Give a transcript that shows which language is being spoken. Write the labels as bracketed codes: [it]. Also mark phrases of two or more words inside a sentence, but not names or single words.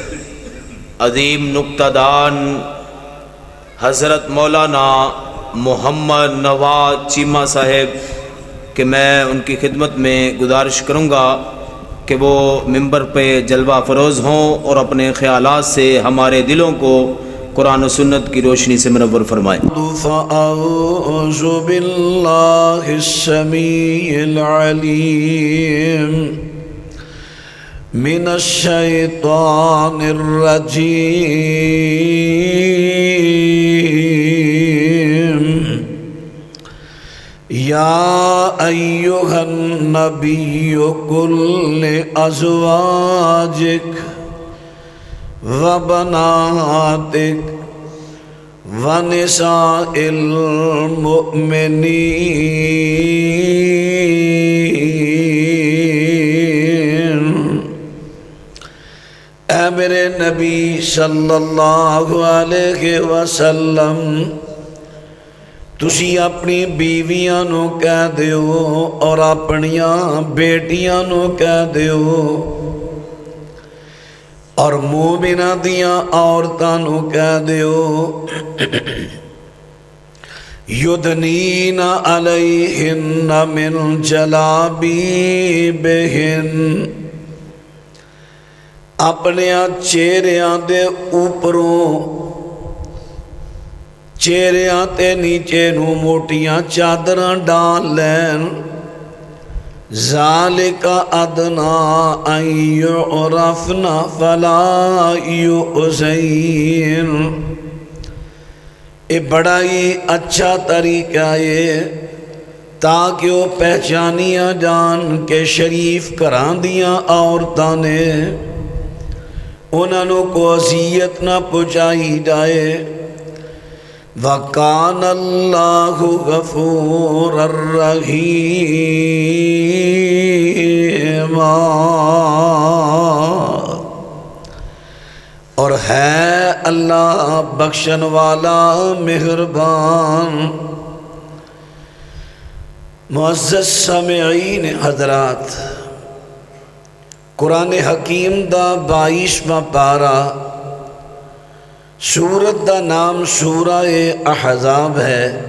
[ur] عظیم نکتہ دان حضرت مولانا محمد نواز چیمہ صاحب کہ میں ان کی خدمت میں گزارش کروں گا کہ وہ ممبر پہ جلوہ فروز ہوں اور اپنے خیالات سے ہمارے دلوں کو قرآن و سنت کی روشنی سے منور فرمائیں۔ [ar] فَأَعُوذُ بِاللَّهِ السَّمِيعِ الْعَلِيمِ من الشیطان الرجیم یا ایہا النبی قل لأزواجک وبناتک ونساء المؤمنین، [ur] اے میرے نبی [ar] صلی اللہ علیہ وسلم [pa] تسی اپنی بیویاں نو کہہ دیو اور اپنیاں بیٹیاں نو کہہ دیو اور مومنہ دیاں عورتاں نو کہہ دیو [ar] یدنین علیہن من جلابیبہن، [pa] اپنے چہریاں دے اوپروں چہریاں تے نیچے نو موٹیاں چادراں ڈال لین، [ar] ذالک ادنا ان یعرفن فلا [ur] یؤذین، یہ بڑا ہی اچھا طریقہ ہے تاکہ وہ پہچانیاں جان کے شریف گھراں دیاں عورتاں نے، انہوں کو اذیت نہ پہنچائی جائے۔ [ar] وَكَانَ اللَّهُ غَفُورًا رَحِيمًا، [ur] اور ہے اللہ بخشن والا مہربان۔ [pa] معزز سامعین حضرات، قرآن حکیم دا 22واں پارہ، سورت دا نام سورہ احزاب ہے۔